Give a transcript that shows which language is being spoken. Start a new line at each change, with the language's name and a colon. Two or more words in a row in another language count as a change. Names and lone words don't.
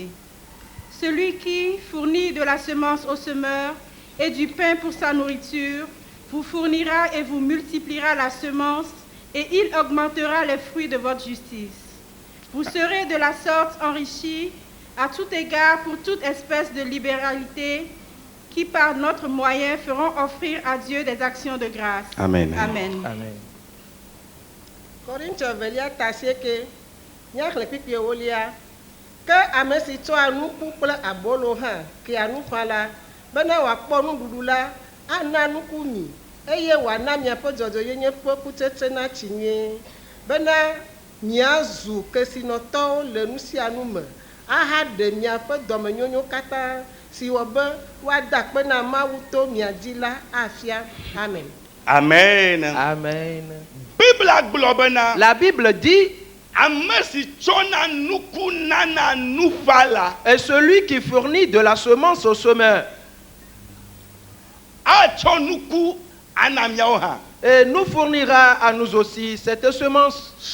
French: Celui qui fournit de la semence au semeur et du pain pour sa nourriture, vous fournira et vous multipliera la semence, et il augmentera les fruits de votre justice. Vous serez de la sorte enrichis à tout égard pour toute espèce de libéralité qui par notre moyen feront offrir à Dieu des actions de grâce. Amen. Amen. Amen.
Ewe: Corinthiens velia tase ke nyakle pipi wolia ke ame si tso anu kple abolo ha ke anu fala bena wa kpɔ nuɖuɖu la ana nuku mi eye wana miaƒe dzɔdzɔyenye ƒe kutsetse na tsi nyuie bena miazu kesinɔtɔwo le nu sia nu me aha ɖe miaƒe dɔmenyonyo katã si wɔ be woada kpe na Mawu to mia dzi la afia.
French: Amen. Amen. Amen. La Bible dit, et celui qui fournit de la semence au semeur, et nous fournira à nous aussi cette semence.